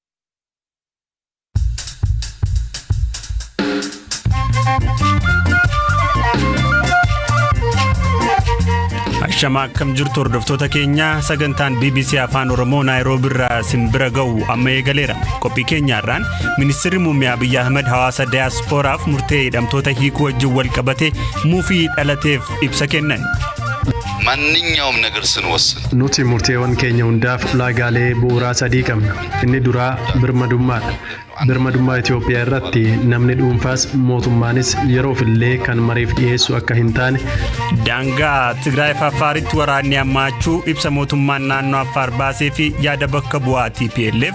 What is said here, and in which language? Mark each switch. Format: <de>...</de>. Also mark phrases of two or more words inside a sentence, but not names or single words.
<om>Ashama akkam jirtu hordoftoota keenya sagantaan BBC Afaan Oromoo Nairobi irraa simbira ga'u amma eegaleera. Qophii keenyaarraan Ministeerri Muummee Abiy Ahmed hawaasa diaasporaaf murtee hidhamtoota hiikuu wajjin wal qabate muufii dhalateef ibsa kennan.</om> <am>ማንኛውም ነገር ስንወስን</am> <om>nuti murteewwan keenya hundaaf ulaagaalee bu'uuraa sadii qabna. Inni duraa birmadummaadha. Birmadummaa Itoophiyaa irratti namni dhuunfaas mootummaanis yeroof-illee kan mariif dhiyeessu akka hin taane. Daangaa Tigraay fi Affaaritti waraanni hammaachuu ibsa mootummaan naannoo Affaar baasee fi yaada bakka bu'aa TPLF.</om>